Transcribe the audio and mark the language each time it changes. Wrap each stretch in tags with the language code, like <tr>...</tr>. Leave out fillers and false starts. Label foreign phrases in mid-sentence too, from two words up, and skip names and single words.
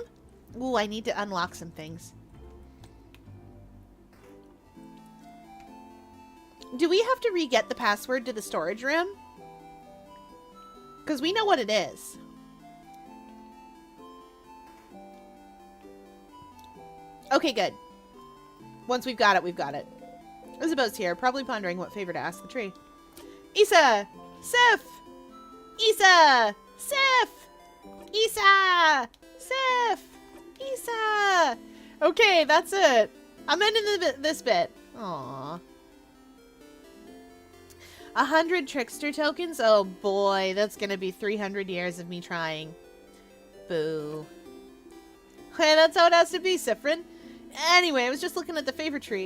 <en>Ooh, I need to unlock some things. Do we have to re-get the password to the storage room? Because we know what it is. Okay, good. Once we've got it, we've got it. Isabeau's here, probably pondering what favor to ask the tree. Issa! Sif! Issa! Sif! Issa! Sif! Issa! Okay, that's it. I'm ending this bit. Aww. 100 trickster tokens? Oh boy, that's gonna be 300 years of me trying. Boo. Hey, that's how it has to be, Siffrin. Anyway, I was just looking at the favor tree.</en>